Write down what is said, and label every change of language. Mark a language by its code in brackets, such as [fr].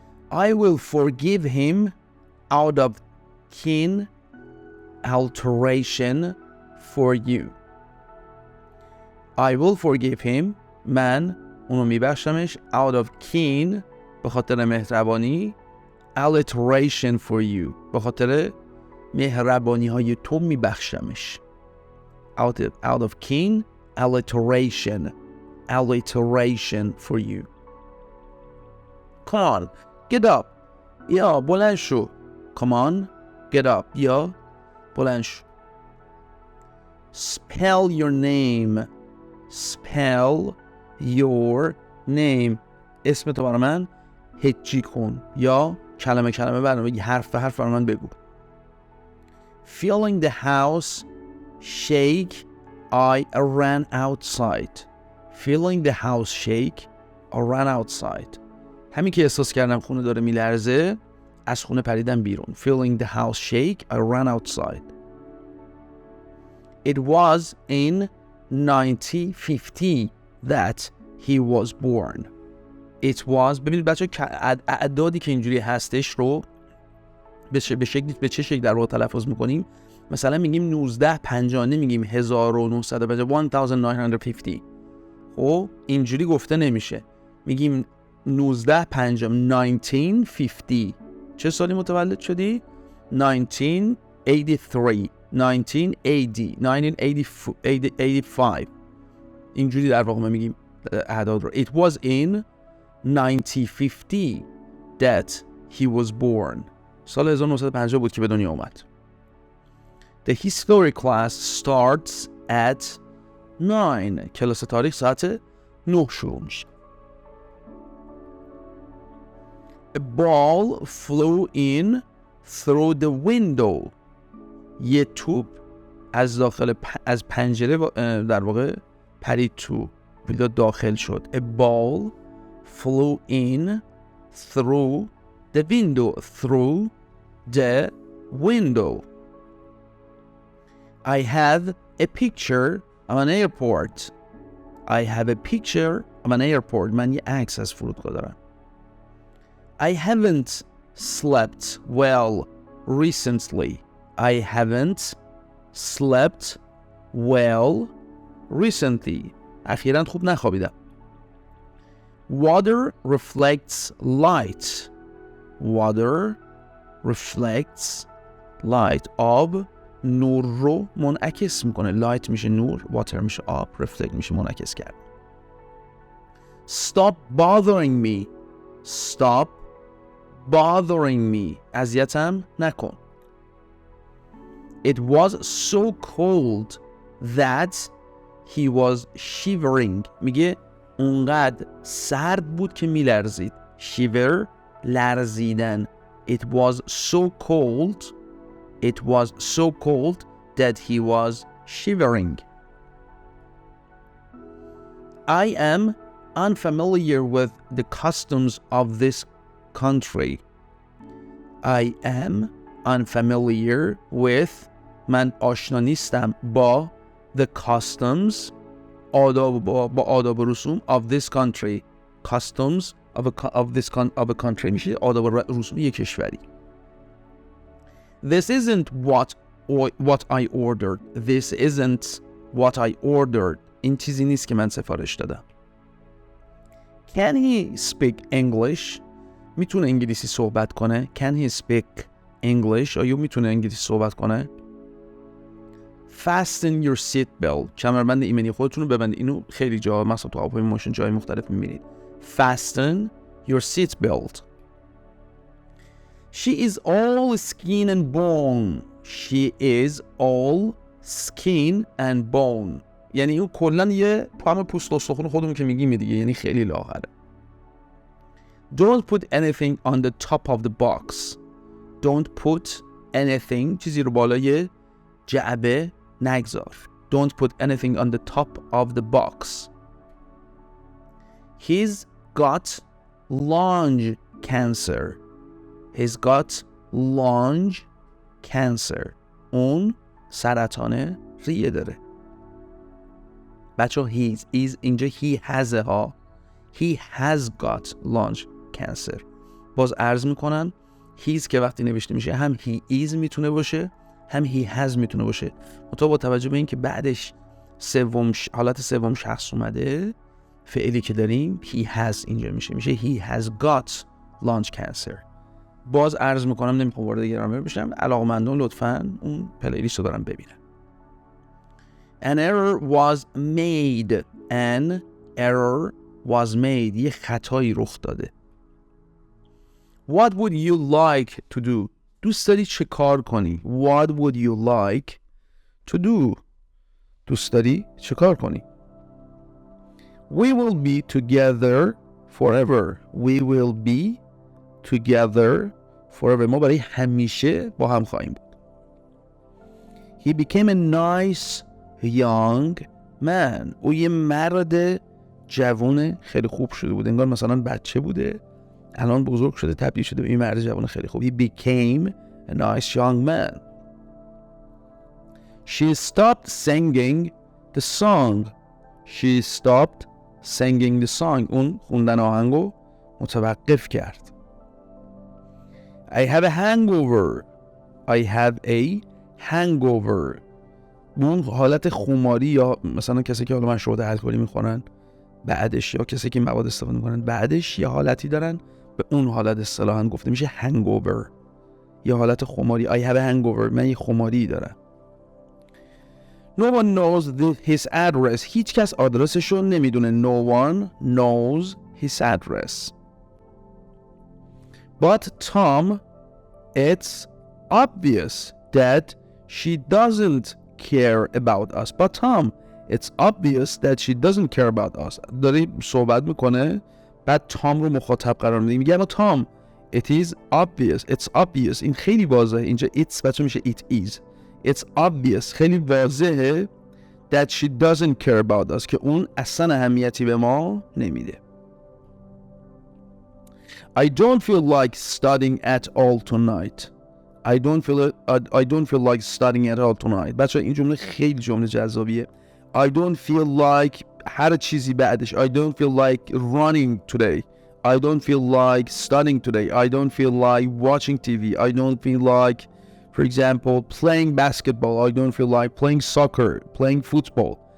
[en] I will forgive him out of keen alteration for you. I will forgive him. [fa] من اونو میبخشمش. [en] Out of keen [fa] به خاطر مهربانی. [en] Alteration for you [fa] به خاطر مهربانی های تو میبخشمش. [en] Out of keen alteration. Alteration for you. Come on, get up. [fa] یا بلند شو. [en] Come on, get up. [fa] یا بلند شو. [en] Spell your name. Spell your name. [fa] اسم تو برای من هجی کن یا کلمه کلمه برای حرف به حرف برای من بگو. [en] Feeling the house shake, I ran outside. Feeling the house shake, I ran outside. [fa] همین که احساس کردم خونه داره میلرزه از خونه پریدم بیرون. [en] Feeling the house shake, I ran outside. It was in 1950 that he was born. It was. [fa] ببینید بچه اعدادی که اینجوری هستش رو به چه شکل در واقع تلفظ میکنیم. مثلا میگیم 1950 نمیگیم 1950. خب اینجوری گفته نمیشه. میگیم 1950. چه سالی متولد شدی؟ 1983 1980 1985. اینجوری در واقع ما میگیم اعداد رو. [en] It was in 1950 that he was born. [fa] سال 1950 بود که به دنیا اومد. [en] The history class starts at 9. [fa] کلاس تاریخ ساعت 9 شروع میشه. [en] A ball flew in through the window. [fa] یه توپ از پنجره در واقع پرید تو ویلا داخل شد. [en] A ball flew in through the window. Through the window. I have a picture of an airport. I have a picture of an airport. [fa] من یه عکس از فرودگاه دارم. [en] I haven't slept well recently. I haven't slept well recently. [fa] اخیراً خوب نخوابیدم. [en] Water reflects light. Water reflects light. [fa] آب نور رو منعکس میکنه. light میشه نور، water میشه آب، reflect میشه منعکس کرد. [en] Stop bothering me. Stop bothering me. [fa] اذیتم نکن. [en] It was so cold that he was shivering. [fa] میگه اونقدر سرد بود که میلرزید. shiver لرزیدن. [en] It was so cold. It was so cold that he was shivering. I am unfamiliar with the customs of this country. I am unfamiliar with. [fa] من آشنا نیستم با [en] the customs [fa] با آداب و رسوم [en] of this country. Customs of a country [fa] میشه آداب و رسوم یک کشوری. [en] This isn't what I ordered. This isn't what I ordered. [fa] این چیزی نیست که من سفارش دادم. [en] Can he speak English? [fa] میتونه انگلیسی صحبت کنه. [en] Can he speak English? [fa] آیا میتونه انگلیسی صحبت کنه؟ [en] Fasten your seat belt. [fa] کمربند ایمنی خودتون رو ببندید. اینو خیلی جا مثلا تو هواپیما ماشین جای مختلف می‌بینید. [en] Fasten your seat belt. She is all skin and bone. She is all skin and bone. [fa] یعنی اون کلاً یه پام پوست و استخوان خودمون که میگیم دیگه، یعنی خیلی لاغره. [en] Don't put anything on the top of the box. Don't put anything. [fa] چیزی رو بالای جعبه نگذار. [en] Don't put anything on the top of the box. He's got lung cancer. He's got lung cancer. [fa] اون سرطان ریه داره. بچه is اینجا [en] he has [fa] ها. [en] He has got lung cancer. [fa] باز عرض میکنم he's که وقتی نوشته میشه هم [en] he is [fa] میتونه باشه هم [en] he has [fa] میتونه باشه. منتها با توجه به این که بعدش حالت سوم شخص اومده، فعلی که داریم he has اینجا میشه [en] he has got lung cancer. [fa] باز عرض میکنم نمیخوام وارد گرامر بشم، علاقه‌مندان لطفاً اون پلیلیست رو دارن ببینن. [en] An error was made. An error was made. [fa] یه خطایی رخ داده. [en] What would you like to do? [fa] دوست داری چه کار کنی؟ [en] What would you like to do? [fa] دوست داری چه کار کنی؟ [en] We will be together forever. We will be together forever. [fa] ما برای همیشه با هم خواهیم بود. [en] He became a nice young man. [fa] او یه مرد جوان خیلی خوب شده بود. انگار مثلا بچه بوده الان بزرگ شده تبدیل شده به این مرد جوان خیلی خوب. [en] He became a nice young man. She stopped singing the song. She stopped singing the song. [fa] اون خوندن آهنگو متوقف کرد. [en] I have a hangover. I have a hangover. [fa] اون حالت خماری یا مثلا کسی که حالا مشروبات الکلی میخورن بعدش یا کسی که مواد استفاده میکنن بعدش یه حالتی دارن به اون حالت اصطلاحاً گفته میشه hangover. یه حالت خماری. [en] I have a hangover. [fa] من یه خماری دارم. [en] No one knows his address. [fa] هیچ کس آدرسشو نمیدونه. [en] No one knows his address. But Tom, it's obvious that she doesn't care about us. But Tom, it's obvious that she doesn't care about us. [fa] داری صحبت میکنه بعد تام رو مخاطب قرار میده. میگه اما تام [en] it is obvious. It's obvious. [fa] این خیلی واضحه. اینجا it's بچه میشه it is. [en] It's obvious. [fa] خیلی واضحه [en] that she doesn't care about us [fa] که اون اصلا اهمیتی به ما نمیده. [en] I don't feel like studying at all tonight. I don't feel like studying at all tonight. [fa] بچه این جمله خیلی جمله جذابیه. [en] I don't feel like [fa] هر چیزی بعدش. [en] I don't feel like running today. I don't feel like studying today. I don't feel like watching TV. I don't feel like, for example, playing basketball. I don't feel like playing soccer, playing football.